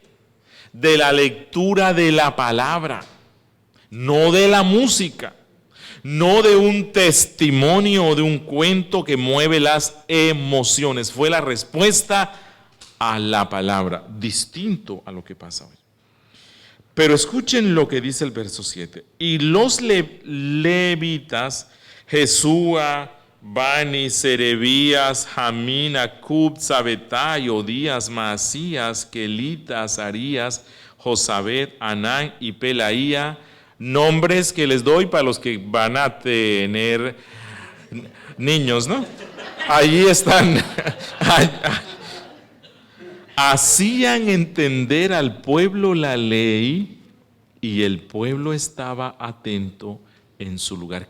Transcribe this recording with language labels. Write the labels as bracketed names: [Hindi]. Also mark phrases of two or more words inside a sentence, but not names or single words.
[Spanish] De la lectura de la palabra, no de la música, no de un testimonio o de un cuento que mueve las emociones. Fue la respuesta a la palabra, distinto a lo que pasa hoy. Pero escuchen lo que dice el verso 7. Y los levitas, Jesúa, Bani, Serebías, Jamín, Acub, Sabetai, Odías, Maasías, Kelita, Azarías, Josabed, Anán y Pelaía, nombres que les doy para los que van a tener niños, ¿no? Allí están. Hacían entender al pueblo la ley y el pueblo estaba atento en su lugar.